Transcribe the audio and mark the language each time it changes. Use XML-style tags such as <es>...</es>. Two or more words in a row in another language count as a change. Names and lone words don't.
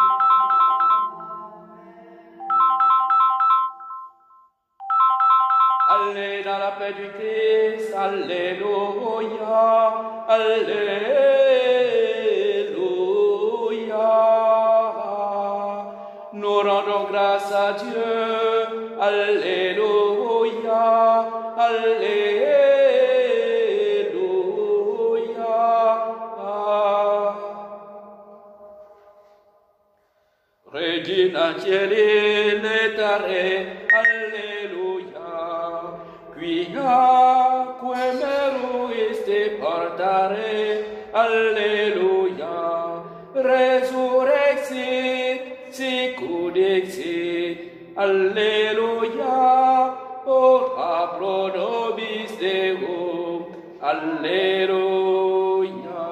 <fr>Allez dans la paix du Christ, alléluia, alléluia. Nous rendons grâce à Dieu, alléluia, alléluia.</fr> <la>Regina Cieli letare, alleluia, quia meruiste portare, alleluia, resurrexit, sicut dixit, alleluia, ora pro nobis Deum, alleluia.</la>